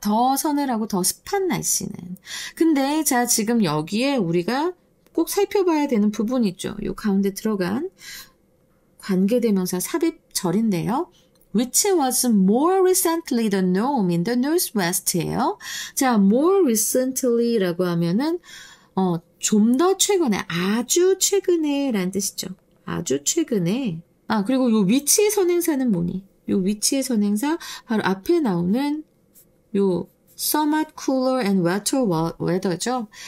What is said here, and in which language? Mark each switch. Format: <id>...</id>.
<ko>더 서늘하고 더 습한 날씨는. 근데 자, 지금 여기에 우리가 꼭 살펴봐야 되는 부분이 있죠. 요 가운데 들어간 관계대명사 삽입절인데요.</ko> <en>Which was more recently the norm in the Northwest예요.</en> <ko>자, more recently라고 하면은 좀 더 최근에, 아주 최근에 라는 뜻이죠. 아주 최근에. 그리고 요 위치의 선행사는 뭐니? 요 위치의 선행사 바로 앞에 나오는 요</ko> <en>somewhat cooler and wetter weather</en> <ko>죠.</ko>